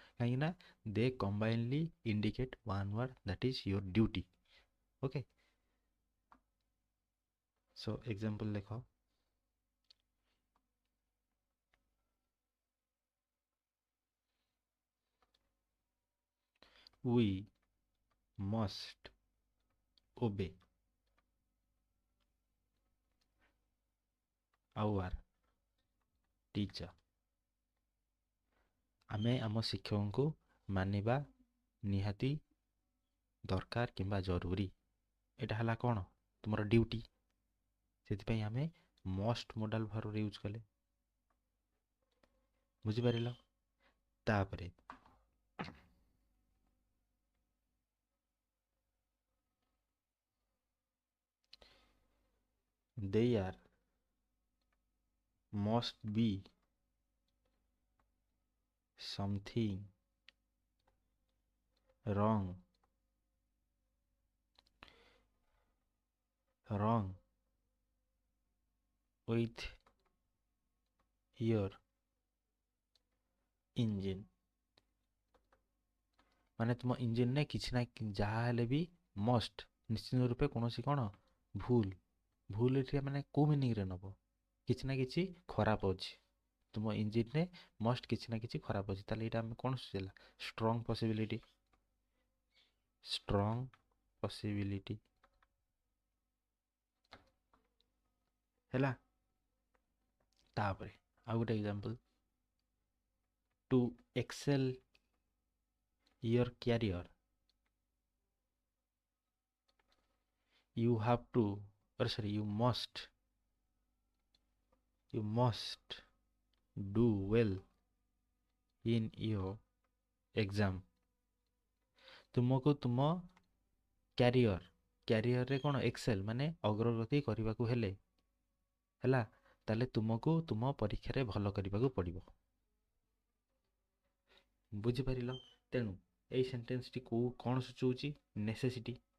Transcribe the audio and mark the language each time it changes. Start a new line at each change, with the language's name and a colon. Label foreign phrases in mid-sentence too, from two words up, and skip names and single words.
English: କାହିଁକିନା They combinely indicate one word, that is your duty. Okay. So example ଲେଖ we must obey our teacher।
Odia: ଆମେ ଆମ ଶିକ୍ଷକଙ୍କୁ ମାନିବା ନିହାତି ଦରକାର କିମ୍ବା ଜରୁରୀ। ଏଇଟା ହେଲା କ'ଣ ତୁମର ଡ୍ୟୁଟି। ସେଥିପାଇଁ ଆମେ
English: must modal verb use
Odia: କଲେ। ବୁଝିପାରିଲ?
English: ତାପରେ they are must be something wrong with your engine।
Odia: ମାନେ ତୁମ ଇଞ୍ଜିନରେ କିଛି ନା ଯାହା ହେଲେ ବି ମଷ୍ଟ ନିଶ୍ଚିତ ରୂପେ କୌଣସି କ'ଣ ଭୁଲ ଏଠି ମାନେ କେଉଁ ମିନିଂରେ ନେବ? କିଛି ନା କିଛି ଖରାପ ଅଛି ତୁମ ଇଞ୍ଜିନରେ, ମଷ୍ଟ କିଛି ନା କିଛି ଖରାପ ଅଛି। ତାହେଲେ ଏଇଟା ଆମେ କ'ଣ ହେଲା?
English: strong possibility
Odia: ହେଲା। ତାପରେ ଆଉ ଗୋଟେ
English: example, to excel your career you have to you must do well in your exam।
Odia: ତୁମକୁ ତୁମ କ୍ୟାରିୟରରେ କ'ଣ ଏକ୍ସେଲ ମାନେ ଅଗ୍ରଗତି କରିବାକୁ ହେଲେ ହେଲା, ତାହେଲେ ତୁମକୁ ତୁମ ପରୀକ୍ଷାରେ ଭଲ କରିବାକୁ ପଡ଼ିବ। ବୁଝିପାରିଲ? ତେଣୁ ଏଇ ସେଣ୍ଟେନ୍ସଟି କ'ଣ ସୂଚାଉଛି? ନେସେସିଟି।